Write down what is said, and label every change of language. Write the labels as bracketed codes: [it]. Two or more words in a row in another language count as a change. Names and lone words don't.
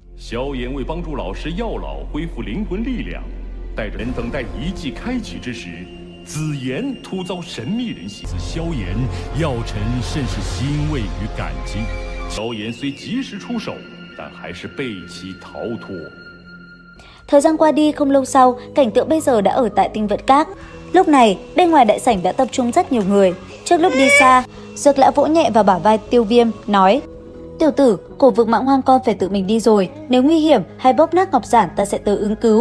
[zh] 萧炎为帮助老师药老恢复灵魂力量，带着人等待遗迹开启之时，紫炎突遭神秘人袭。萧炎，药尘甚是欣慰与感激。萧炎虽及时出手，但还是被其逃脱。 [vi] Thời gian qua đi không lâu sau, cảnh tượng bây giờ đã ở tại Tinh Vận Các. Lúc này, bên ngoài đại sảnh đã tập trung rất nhiều người. Trước lúc đi xa, Dược Lão vỗ nhẹ vào bả vai Tiêu Viêm, nói: "Tiểu tử, cổ vực Mãng Hoang con phải tự mình đi rồi. Nếu nguy hiểm hay bóp nát ngọc giản, ta sẽ tới ứng cứu.